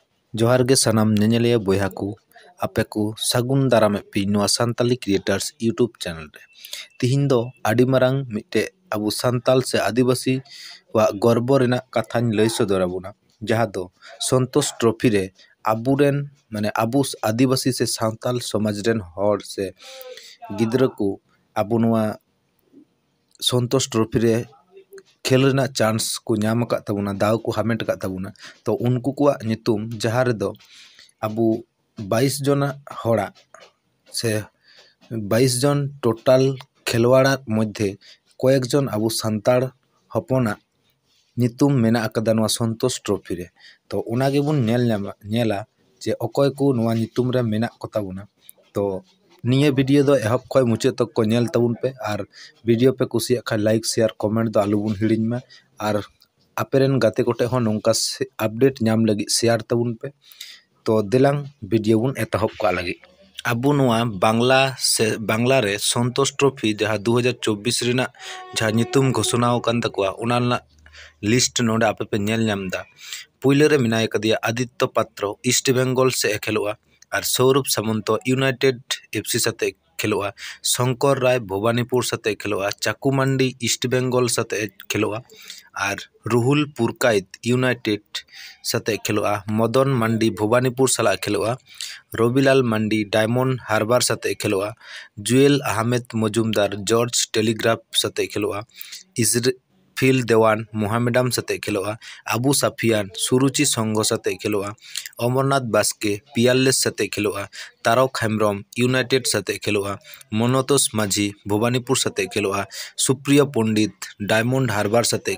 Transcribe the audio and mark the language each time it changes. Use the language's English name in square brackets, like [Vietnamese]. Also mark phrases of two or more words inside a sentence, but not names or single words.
[Santali] जोहार गे सनाम नेनेलिया बोया को आपे को सागुन दाराम पे नोआ सांताली क्रिएटर्स यूट्यूब चैनल रे तिहिन दो आदि मारांग मिटे अबु सांताल से आदिवासी वा गर्व रेना कथान लई सदर आबुना जहाँ दो संतोष ट्रॉफी रे आबुरेन माने आबु आदिवासी से सांताल समाज रेन हर से गिद्र को आबु नोआ संतोष ट्रॉफी रे खेल रेना चांस को नाम का तबुना दाव को हामेट का तबुना तो उनको को नितुम जहाँ रे दो अबु 22 जन हड़ा से 22 जन टोटाल खेलवाड़ा मध्य कयेक जन अबु सांताड़ हपना नितुम मेना अकदा नोआ संतोष ट्रॉफी रे तो उनागे बुन नेला जे अकय को नोआ नितुम रे मेना को तबुना तो निये वीडियो दो एहब खय मुचे तक को नेल तबुन पे और वीडियो पे कुसिया खा [English] like share comment [Santali] दो आलु बुन हिड़िन में और आपेरेन गाते कोटे हो नोंका अपडेट नाम लगी शेयर तबुन पे तो दिलांग वीडियो बुन एतहब का लगी अबु नोआ बांग्ला रे संतोष ट्रॉफी जहाँ 2024 रेना जहाँ नितुम घोषणा कान तकवा उना लिस्ट नोडे आपे पे नेल नामदा पुइले रे मिनाय कदिया आदित्य पात्र ईस्ट बेंगल से खेलोआ और सौरभ सामंत यूनाइटेड एफसी साथे खेलोआ शंकर राय भवानीपुर साथे खेलोआ चाकू मंडी ईस्ट बेंगल साथे खेलोआ और रुहुल पुरकाइत यूनाइटेड साथे खेलोआ मदन मंडी भवानीपुर साला खेलोआ रविलाल मंडी डायमंड हार्बर साथे खेलोआ जुएल अहमेद मजुमदार जॉर्ज टेलीग्राफ साथे खेलोआ इजरफिल देवान मोहामेडम साथे खेलोआ आबू साफियान सुरुचि संघ साथे खेलोआ अमरनाथ बास्के पियालेस साथे खेलोआ तारक हेम्ब्रम यूनाइटेड साथे खेलोआ मनोतोष माझी भवानीपुर साथे खेलोआ सुप्रिय पंडित डायमंड हार्बर साथे